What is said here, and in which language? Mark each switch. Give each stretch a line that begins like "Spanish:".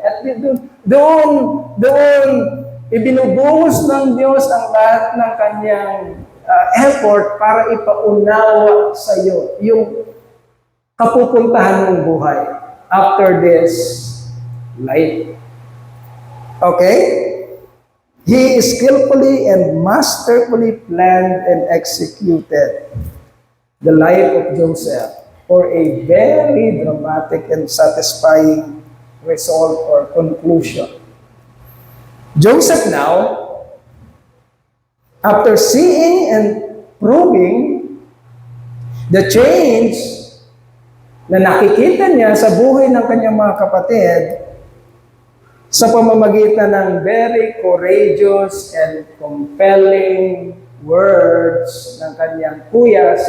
Filipino: At doon, ibinubuhos ng Diyos ang lahat ng kanyang effort para ipaunawa sa iyo yung kapupuntahan ng buhay
English: after this life. Okay? He skillfully and masterfully planned and executed the life of Joseph for a very dramatic and satisfying result or conclusion. Joseph now, after seeing and proving the change
Filipino: na nakikita niya sa buhay ng kanyang mga kapatid sa pamamagitan ng
English: very courageous and compelling words
Filipino: ng kanyang kuya.